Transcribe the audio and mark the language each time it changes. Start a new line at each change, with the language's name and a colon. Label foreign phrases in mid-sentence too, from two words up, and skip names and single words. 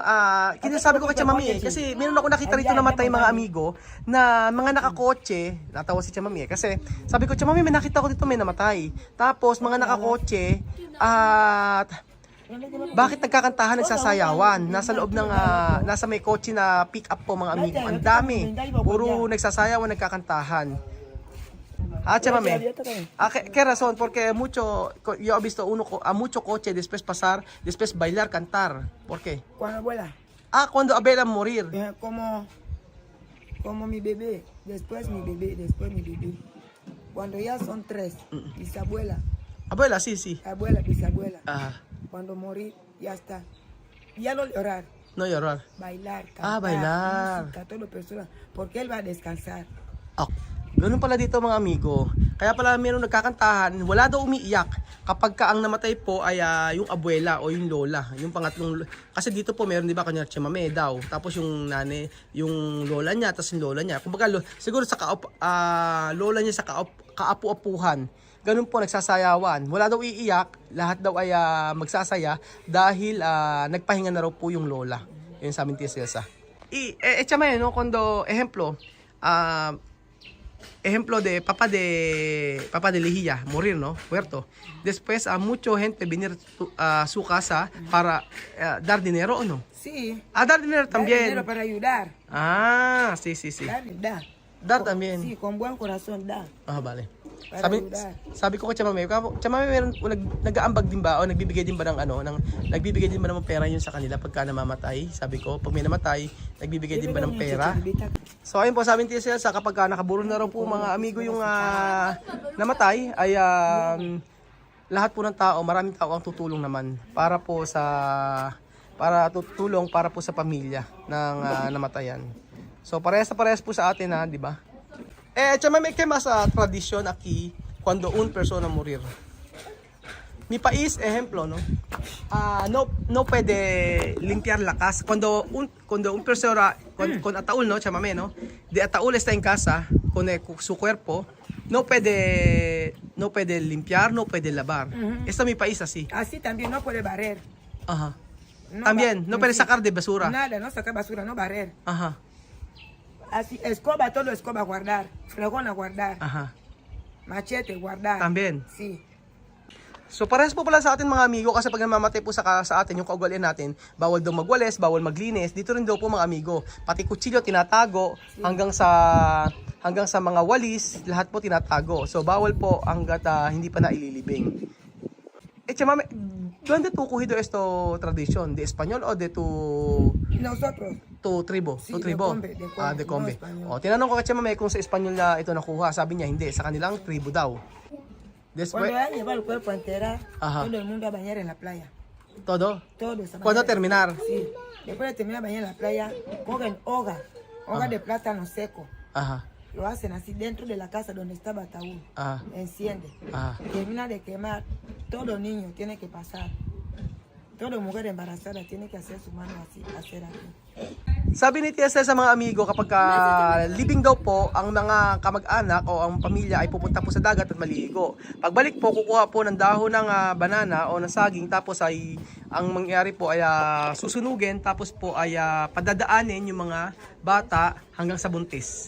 Filipino: Kinasabi ko kay Chamame kasi meron ako nakita rito na matay mga amigo na mga nakakotse, natawa si Chamame kasi sabi ko, Chamame, may nakita ko dito may namatay. Tapos mga nakakotse at bakit nagkakantahan, nagsasayawan? Nasa loob ng nasa may kotse na pick up po mga amigo. Ang dami. Puro nagsasayawan, nagkakantahan. Chamame.
Spanish: ¿Qué razón? Porque yo he visto mucho coche, después pasar, después bailar, cantar. ¿Por qué? Cuando abuela, Cuando Abela morir. como mi bebé, después mi bebé. Cuando ya son 3, bisabuela, Abuela, sí, sí. abuela, bisabuela. Ah, Cuando morir, ya está. Ya no llorar, no llorar. bailar, cantar, Bailar. música, todo persona, porque él va a descansar.
Filipino: Ganun pala dito mga amigo. Kaya pala meron nagkakantahan, wala daw umiiyak kapag ang namatay po ay yung abuela o yung lola, yung pangatlong. Kasi dito po meron, di ba, kanya Chamame daw. Tapos yung nane, yung lola niya, tapos yung lola niya. Kumbaga siguro sa lola niya sa kaapu-apuhan. Ganun po nagsasayawan. Wala daw iiyak, lahat daw ay magsasaya dahil nagpahinga na raw po yung lola. Yun sa amin Tia Celsa.
Spanish: Chamame, no, cuando ejemplo, ejemplo de Papa de Lejía, morir, ¿no? Muerto. Después, mucho gente venir a su casa para dar dinero, ¿o no? Sí. Dar dinero Dar también. dinero para ayudar. Sí, sí, sí. Da. Dar también. Sí, con buen corazón da. Vale. Para ayudar.
Filipino: Sabi ko kay Chamame, meron nag-aambag din ba o nagbibigay din ba ng nagbibigay din ba ng pera yun sa kanila pagka namamatay? Sabi ko, pag may namatay, nagbibigay din ba ng pera? So ayun po, sabi ni Tia Celsa, kapag nakaburo na raw po mga amigo yung namatay, ay lahat po ng tao, maraming tao ang tutulong naman para tutulong para po sa pamilya ng namatayan. So parehas po sa atin di ba?
Spanish: Chamame, ¿qué más tradición aquí cuando un persona morir? Mi país, ejemplo, ¿no? No puede limpiar la casa. Cuando un persona con ataúd, ¿no? Chamame, ¿no? De ataúd está en casa con su cuerpo, no puede limpiar, no puede lavar. Esto es mi país así. Así también no puede barrer. Ajá. No También, no puede sacar de basura. Nada, no sacar basura, no barrer. Ajá. Así, escoba, todo escoba guardar. Fregón a guardar. Ajá. Machete guardar. También. Sí.
Filipino: So parehas po pala sa atin mga amigo kasi pag namamatay po sa atin yung kaugalian natin, bawal daw magwalis, bawal maglinis. Dito rin daw po mga amigo, pati kutsilyo tinatago hanggang sa mga walis, lahat po tinatago. So bawal po hanggat hindi pa naililibing.
Spanish: Chamame, ¿dónde tú cogido esto tradición? ¿De español o de tu Nosotros. tu tribo? Sí, Tu tribo? de De Combe, Combe. no,
Filipino: Tinanong ko kay Chamame kung sa Espanyol na ito nakuha. Sabi niya hindi, sa kanilang tribo daw.
Spanish: Después, Cuando ya lleva el cuerpo a enterar, Ajá. todo el mundo a bañar en la playa. todo. Todo se ¿Cuándo baña. terminar? Sí. Después de terminar de bañar en la playa, cogen hoga de plátano seco. Ajá. Lo hacen así dentro de la casa donde estaba el ataúd. Ajá. Enciende. Ajá. Termina de quemar. Todo niño tiene que pasar. Toda mujer embarazada tiene que hacer su mano así, hacer aquí.
Filipino: Sabi ni Tia Cel sa mga amigo, kapag libing daw po, ang mga kamag-anak o ang pamilya ay pupunta po sa dagat at maliligo. Pagbalik po, kukuha po ng dahon ng banana o ng saging, tapos ay ang mangyari po ay susunugin, tapos po ay padadaanin yung mga bata hanggang sa buntis.